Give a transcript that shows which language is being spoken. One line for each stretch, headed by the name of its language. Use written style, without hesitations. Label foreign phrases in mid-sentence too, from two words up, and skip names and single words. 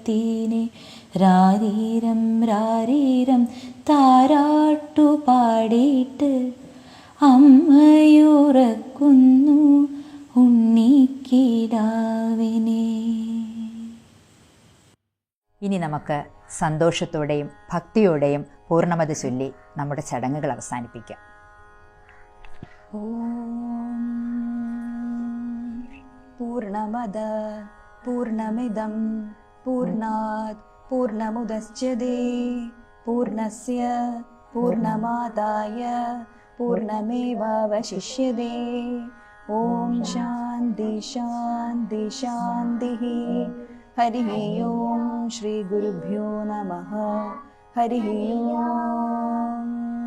Malayalam: രാരീരം രാരീരം താരാട്ടു പാടിയിട്ട് അമ്മയുറക്കുന്നു ഉണ്ണിക്കിടാവിനെ. ഇനി നമുക്ക് സന്തോഷത്തോടെയും ഭക്തിയോടെയും പൂർണ്ണമത ചൊല്ലി നമ്മുടെ ചടങ്ങുകൾ അവസാനിപ്പിക്കാം.
Sanskrit: ഓം പൂർണ്ണമദ പൂർണ്ണമിദം പൂർണ്ണാത് പൂർണ്ണമുദച്യതേ പൂർണ്ണസ്യ പൂർണ്ണമാദായ പൂർണ്ണമേവാവശിഷ്യതേ. ഓം ശാന്തി ശാന്തി ശാന്തിഃ. ഹരി ഓം ശ്രീ ഗുരുഭ്യോ നമഃ. ഹരി ഓം.